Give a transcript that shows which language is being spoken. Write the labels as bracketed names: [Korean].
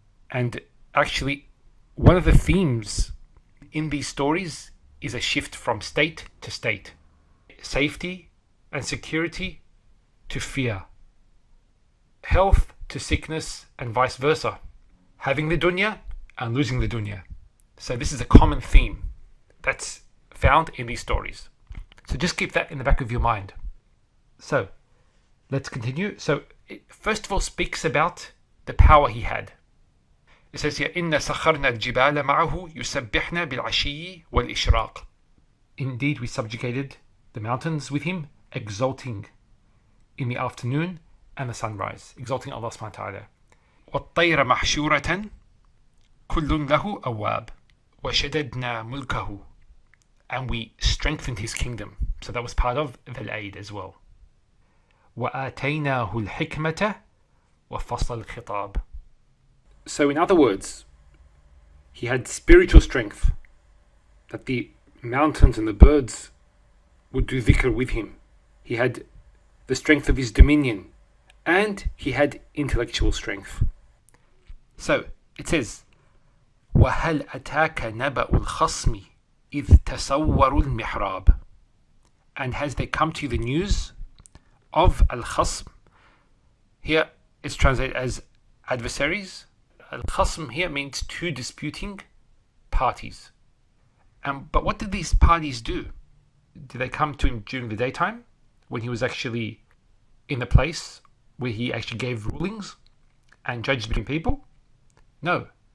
[English] And actually, one of the themes in these stories is a shift from state to state, safety and security to fear, health to sickness, and vice versa, having the dunya and losing the dunya. So this is a common theme that's found in these stories. So just keep that in the back of your mind. So let's continue. So it first of all speaks about the power he had. It says here, [Arabic] إِنَّ سَخَرْنَا الْجِبَالَ مَعَهُ يُسَبِّحْنَا بِالْعَشِيِّ وَالْإِشْرَاقِ. [English] Indeed, we subjugated the mountains with him, exalting in the afternoon and the sunrise, exalting Allah SWT. [Arabic] وَالطَّيْرَ مَحْشُورَةً كُلٌّ لَهُ أَوَّابٌ وَشَدَدْنَا مُلْكَهُ. [English] And we strengthened his kingdom. So that was part of the aid as well. [Arabic] وَآتَيْنَاهُ الْحِكْمَةَ وَفَصْلَ الْخِطَابِ. [English] So in other words, he had spiritual strength, that the mountains and the birds would do dhikr with him. He had the strength of his dominion and he had intellectual strength. So it says, [Arabic] وَهَلْ أَتَاكَ نَبَأُ الْخَصْمِ إِذْ تَسَوَّرُوا الْمِحْرَابِ. [English] And has there come to you the news of al-khasm? Here it's translated as adversaries. Al-khasm here means two disputing parties. But what did these parties do? Did they come to him during the daytime when he was actually in the place where he actually gave rulings and judged between people? No.